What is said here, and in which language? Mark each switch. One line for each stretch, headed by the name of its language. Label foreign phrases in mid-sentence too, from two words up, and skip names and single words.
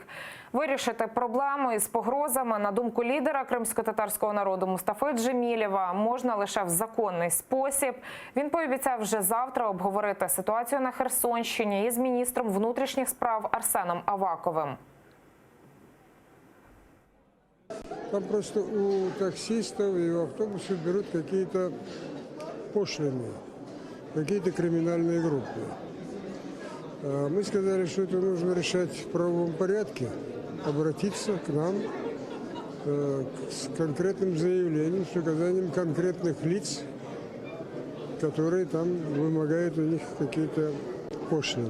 Ukrainian: Вирішити проблему із погрозами, на думку лідера кримсько-татарського народу Мустафи Джемілєва, можна лише в законний спосіб. Він пообіцяв вже завтра обговорити ситуацію на Херсонщині із міністром внутрішніх справ Арсеном Аваковим.
Russian: Там просто у таксистов и у автобусов берут какие-то пошлины, какие-то криминальные группы. Мы сказали, что это нужно решать в правовом порядке, обратиться к нам с конкретным заявлением, с указанием конкретных лиц, которые там вымогают у них какие-то пошлины.